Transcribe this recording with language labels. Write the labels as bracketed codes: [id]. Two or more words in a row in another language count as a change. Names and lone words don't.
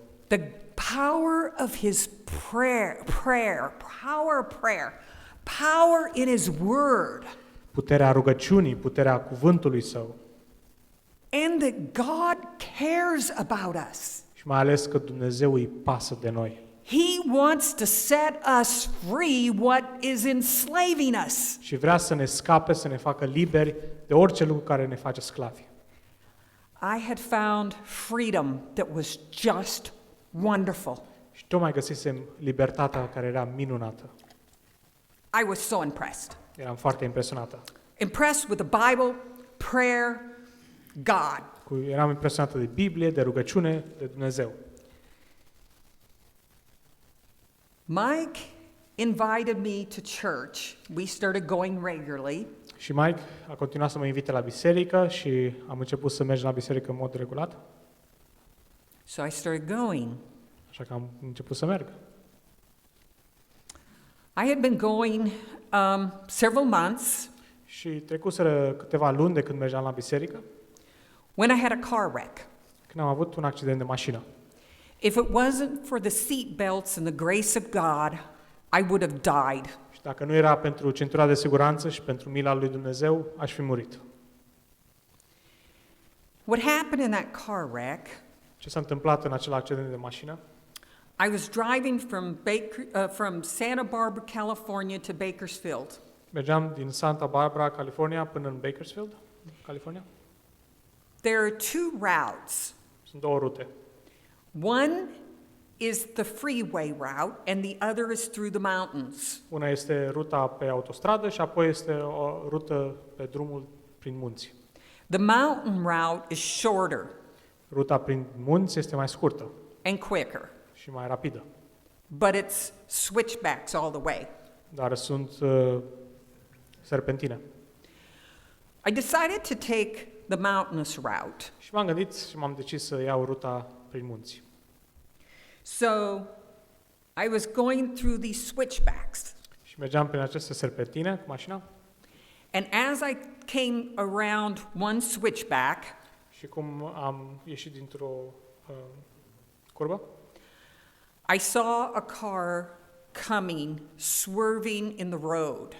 [en] The power of his prayer, power in his word. [ro] Puterea rugăciunii, puterea cuvântului său. [en] And that God cares about us. [ro] Și mai ales că Dumnezeu îi pasă de noi. [en] He wants to set us free what is enslaving us. [ro] Și vrea să ne scape, să ne facă liberi de orice lucru care ne face sclavi. [en] I had found freedom that was just wonderful. [ro] Și tocmai găsisem libertatea care era minunată. [en] I was so impressed. [ro] Eram foarte impresionată. [en] Impressed with the Bible, prayer, God. [ro] Eram impresionată de Biblie, de rugăciune, de Dumnezeu. [en] Mike invited me to church. We started going regularly. [ro] Și Mike a continuat să mă invite la biserică și am început să merg la biserică în mod regulat. [en] So I started going. [ro] Așa că am început să merg. [en] I had been going several months [ro] Și trecuseră câteva luni de când mergeam la biserică, [en] when I had a car wreck. [ro] când am avut un accident de mașină. [en] If it wasn't for the seat belts and the grace of God, I would have died. [ro] Și dacă nu era pentru centura de siguranță și pentru mila lui Dumnezeu, aș fi murit. [en] What happened in that car wreck? [ro] Ce s-a întâmplat în acel accident de mașină? [en] I was driving from Santa Barbara, California to Bakersfield. [ro] Mergeam din Santa Barbara, California, până în Bakersfield, California. [en] There are two routes. [ro] Sunt două rute. [en] One is the freeway route and the other is through the mountains. [ro] Una este ruta pe autostradă și apoi este o rută pe drumul prin munți. [en] The mountain route is shorter [ro] Ruta prin munți este mai scurtă [en] and quicker, [ro] și mai rapidă, [en] but it's switchbacks all the way. [ro] dar sunt serpentine. [en] I decided to take the mountainous route. [ro] Și m-am gândit și m-am decis să iau ruta prin munți. [en] So I was going through these switchbacks. [ro] Și mergeam prin aceste serpentine cu mașina [en] And as I came around one switchback, [ro] și cum am ieșit dintr-o curbă, [en] I saw a car coming, swerving in the road.